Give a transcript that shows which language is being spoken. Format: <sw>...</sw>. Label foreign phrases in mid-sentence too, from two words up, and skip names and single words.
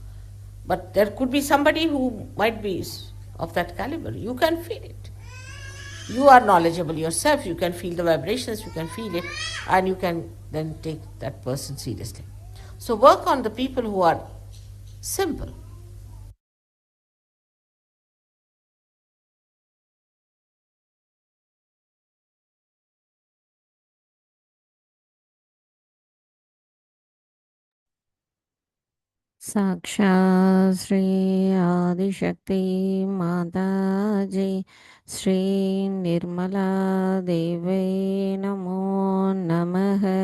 <en>But there could be somebody who might be of that caliber. You can feel it. You are knowledgeable yourself. You can feel the vibrations, you can feel it, and you can then take that person seriously. So work on the people who are simple.</en> <sa>साक्षात् श्री आदिशक्ति माताजी श्री निर्मला देवी नमो नमः.</sa>